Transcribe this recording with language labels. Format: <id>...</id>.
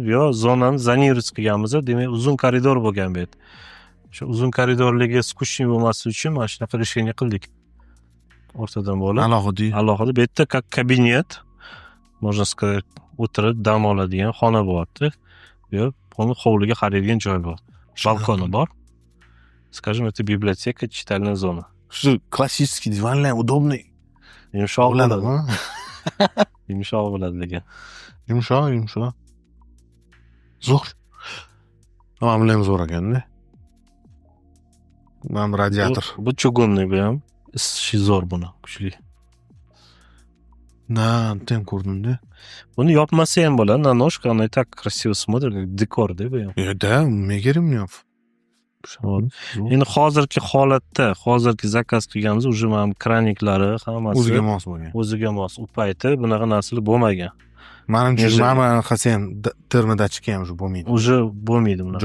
<uz>Bu yoq zonani zonировать qilganmiz, demak uzun koridor bo'lgan bu yer. Shu uzun koridorligi скучный bo'lmasligi uchun mana shunaqa решение qildik. O'rtadan bo'lib. Alohida. Bu yerda</uz> <ru>как кабинет, можно сказать,</ru> <uz>o'tirib dam oladigan xona bo'lyapti. Buni hovliga qaraydigan joy bor. Balkoni bor.</uz> <ru>Скажем, это библиотека, читальная зона.</ru> <uz>Shu klassический divanlar удобный. Yumshoq bo'ladi. Yumshoq bo'ladi lekin. Yumshoq. Zo'r. Mana bu ham zo'r ekan-da. Mana radiator. Bu чугунный bu ham. Isishi zo'r buni, kuchli. Tem ko'rdim-da. Buni yopmasa ham bo'ladi.</uz> <ru>На ножках она и так красиво смотрит, как декор, да,</ru> <uz>bu ham. Да, nimaga kerak? Endi hozirgi holatda, hozirgi zakaz qilganimiz уже mana kraniklari hammasi o'ziga mos bo'lgan. O'ziga mos. U payti bunaqa narsalar bo'lmagan. Menimcha, mana qilsa ham termodachka ham уже bo'lmaydi. Уже bo'lmaydi bunaqa.</uz>